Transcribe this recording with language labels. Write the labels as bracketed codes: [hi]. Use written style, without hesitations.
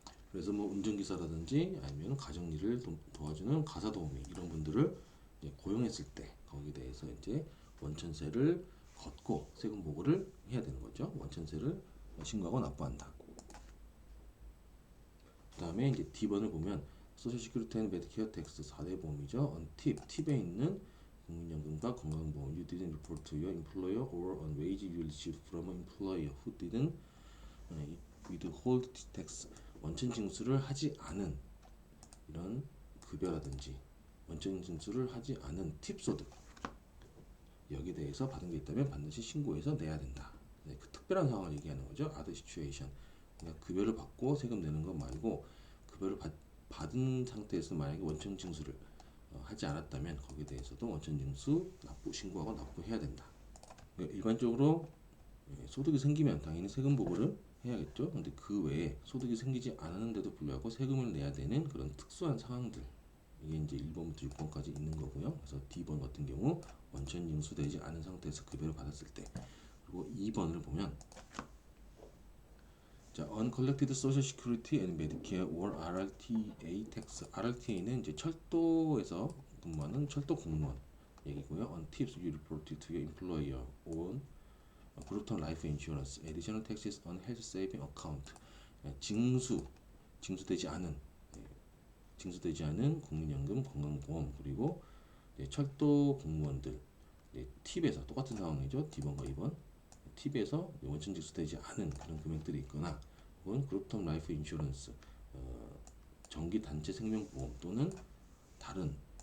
[ko] 그래서 뭐 운전기사라든지 아니면 가정일을 도와주는 가사도우미 이런 분들을 이제 고용했을 때 거기에 대해서 이제 원천세를 걷고 세금 보고를 해야 되는 거죠. 원천세를 신고하고 납부한다. 그 다음에 이제 D번을 보면 소셜 시큐리티 앤 메디케어 텍스 4대 보험이죠. 팁에 있는 국민연금과 건강보험. [en] You didn't report to your employer or on wage you received from an employer who didn't withhold tax. [ko] 원천 징수를 하지 않은 이런 급여라든지 원천 징수를 하지 않은 팁 소득, 여기에 대해서 받은 게 있다면 반드시 신고해서 내야 된다. 네, 그 특별한 상황을 얘기하는 거죠. [en] other situation. [ko] 그러니까 급여를 받고 세금 내는 것 말고 급여를 받은 상태에서 만약에 원천 징수를 하지 않았다면 거기에 대해서도 원천 징수 신고하고 납부해야 된다. 그러니까 일반적으로 소득이 생기면 당연히 세금 보고를 해야겠죠. 근데 그 외에 소득이 생기지 않았는데도 불구하고 세금을 내야 되는 그런 특수한 상황들, 이게 이제 1번부터 6번까지 있는 거고요. 그래서 D번 같은 경우 원천 징수되지 않은 상태에서 급여를 받았을 때, 그리고 2번을 보면 자, [en] Uncollected Social Security and Medicare or RRTA Tax. [ko] RRTA는 이제 철도에서 근무하는 철도 공무원 얘기고요. [en] On tips you reported to your employer on 그룹턴 라이프 인슈런스, additional taxes on health saving account. [ko] 징수되지 않은 국민연금, 건강보험, 그리고 철도 공무원들 팁에서 똑같은 상황이죠. D번과 2번 팁에서 원천 징수되지 않은 그런 금액들이 있거나 혹은 그룹텀 라이프 인슈런스, 정기 단체 생명보험 또는 다른